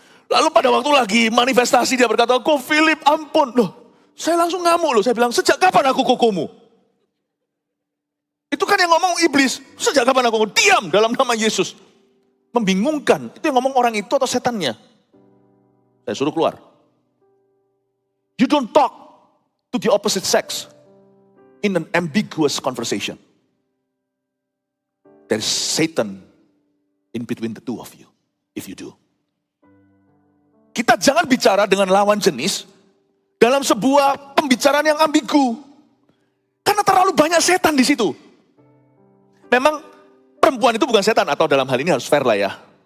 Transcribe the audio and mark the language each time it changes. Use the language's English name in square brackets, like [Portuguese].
[Indonesian] Lalu pada waktu lagi manifestasi dia berkata, kok Philip ampun. Loh, saya langsung ngamuk loh, saya bilang, sejak kapan aku kokomu? Itu kan yang ngomong iblis, sejak kapan aku kokomu? Diam dalam nama Yesus. Membingungkan, itu yang ngomong orang itu atau setannya? Saya suruh keluar. [English] You don't talk to the opposite sex in an ambiguous conversation. There is Satan in between the two of you, if you do. [Indonesian] Kita jangan bicara dengan lawan jenis dalam sebuah pembicaraan yang ambigu. Karena terlalu banyak setan di situ. Memang perempuan itu bukan setan, atau dalam hal ini harus fair lah ya.